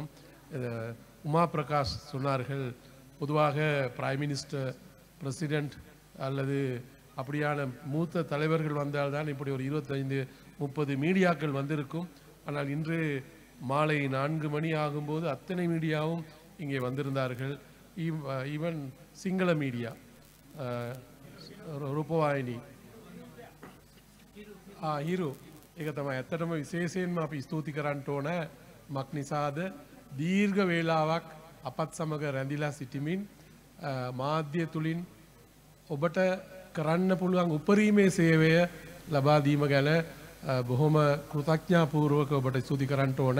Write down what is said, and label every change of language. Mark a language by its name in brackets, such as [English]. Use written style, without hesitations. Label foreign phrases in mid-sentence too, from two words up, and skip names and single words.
[Tamil] உமா பிரகாஷ் சொன்னார்கள், பொதுவாக [English] prime minister, [Tamil] பிரசிடெண்ட் அல்லது அப்படியான மூத்த தலைவர்கள் வந்தால்தான் இப்படி ஒரு 25-30 மீடியாக்கள் வந்திருக்கும். ஆனால் இன்று மாலை 4 மணி ஆகும்போது அத்தனை மீடியாவும் இங்கே வந்திருந்தார்கள். ஈவன் சிங்கள மீடியா, [Sinhala] රූපවාහිනී හිරු ඒක තමයි ඇත්තටම විශේෂයෙන්ම අපි ස්තුති කරන්න ඕන. මක් නිසාද දීර්ඝ වේලාවක් අපත් සමග රැඳිලා සිටිමින් මාධ්‍ය තුලින් ඔබට කරන්න පුළුවන් උපරිමේ සේවය ලබා දීම ගැන බොහොම කෘතඥතාපූර්වක ඔබට ස්තුති කරන්න ඕන.